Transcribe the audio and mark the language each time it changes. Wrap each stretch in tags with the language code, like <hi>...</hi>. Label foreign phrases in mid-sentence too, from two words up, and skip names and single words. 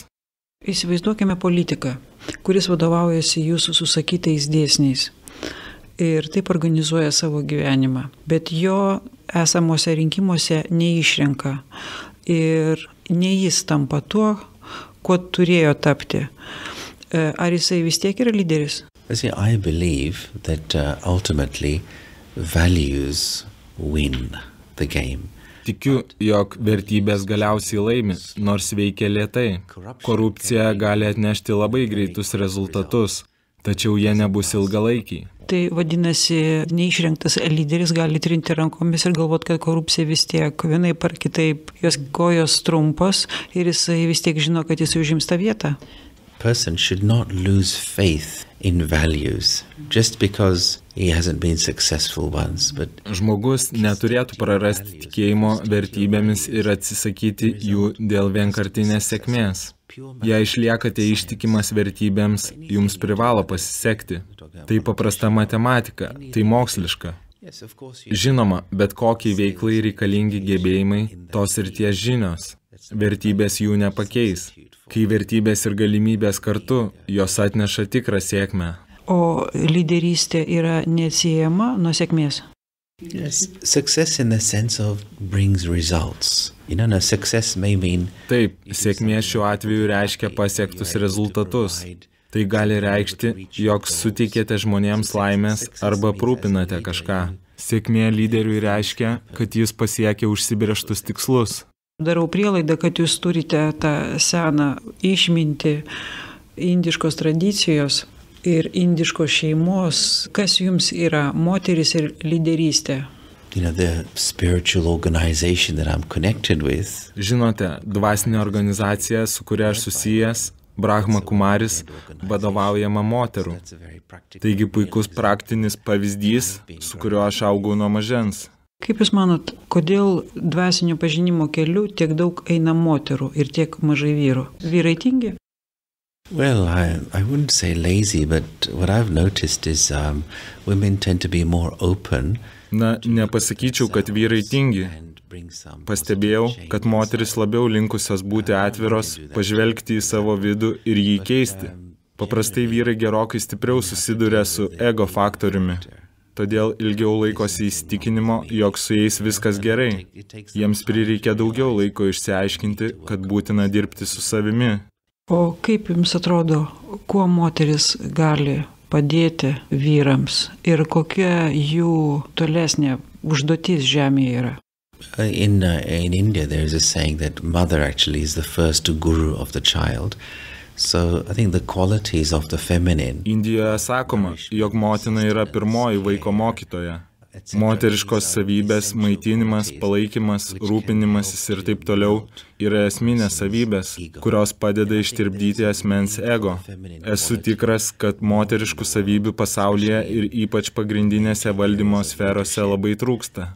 <lt>Įsivaizduokime politiką, kuris vadovaujasi jūsų susakytais dėsniais ir taip organizuoja savo gyvenimą, bet jo esamuose rinkimuose neišrenka ir ne jis tampa tuo, kuo turėjo tapti. Ar jisai vis tiek yra lyderis?</lt> <en>I believe that ultimately values win the game.</en> <lt>Tikiu, jog vertybės galiausiai laimi, nors veikia lėtai. Korupcija gali atnešti labai greitus rezultatus, tačiau jie nebus ilgalaikiai. Tai vadinasi, neišrinktas lyderis gali trinti rankomis ir galvoti, kad korupcija vis tiek vienaip ar kitaip, jos kojos trumpos ir jisai vis tiek žino, kad jis užims tą vietą.</lt> <en>Person should not lose faith in values just because he hasn't been successful once, but</en> <lt>Žmogus neturėtų prarasti tikėjimo vertybėmis ir atsisakyti jų dėl vienkartinės sėkmės. Jei išliekate ištikimas vertybėms, jums privalo pasisekti. Tai paprasta matematika, tai moksliška. Žinoma, bet kokiai veiklai reikalingi gebėjimai, tos ir ties žinios. Vertybės jų nepakeis. Kai vertybės ir galimybės kartu, jos atneša tikrą sėkmę. O lyderystė yra neatsiejama nuo sėkmės?</lt> <en>yes, success in the sense of brings results. Now success may mean</en> <lt>Taip, sėkmė šiuo atveju reiškia pasiektus rezultatus. Tai gali reikšti, jog suteikėte žmonėms laimės arba aprūpinate kažką. Sėkmė lyderiui reiškia, kad jis pasiekė užsibrėžtus tikslus. Darau prielaidą, kad jūs turite tą seną išmintį indiškos tradicijos ir indiškos šeimos. Kas jums yra moteris ir lyderystė?</lt> <en>the spiritual organization that I'm connected with.</en> <lt>Žinote, dvasinė organizacija, su kuria aš susijęs, Brahma Kumaris, vadovaujama moterų. Taigi puikus praktinis pavyzdys, su kuriuo aš augau nuo mažens. Kaip Jūs manot, kodėl dvasinio pažinimo keliu tiek daug eina moterų ir tiek mažai vyrų? Vyrai tingi?</lt> <en>Well, I wouldn't say lazy, but what I've noticed is women tend to be more open.</en> <lt>Na, nepasakyčiau, kad vyrai tingi. Pastebėjau, kad moteris labiau linkusios būti atviros, pažvelgti į savo vidų ir jį keisti. Paprastai vyrai gerokai stipriau susiduria su ego faktoriumi. Todėl ilgiau laikosi įsitikinimo, jog su jais viskas gerai. Jiems prireikia daugiau laiko išsiaiškinti, kad būtina dirbti su savimi. O kaip Jums atrodo, kuo moteris gali padėti vyrams ir kokia jų tolesnė užduotis žemėje yra?</lt> <en>In India, there is a saying that mother actually is the first guru of the child. So I think the qualities of the feminine.</en> <lt>Indijoje sakoma, jog motina yra pirmoji vaiko mokytoja. Moteriškos savybės, maitinimas, palaikymas, rūpinimasis ir taip toliau yra esminės savybės, kurios padeda ištirpdyti asmens ego. Esu tikras, kad moteriškų savybių pasaulyje ir ypač pagrindinėse valdymo sferose labai trūksta.</lt>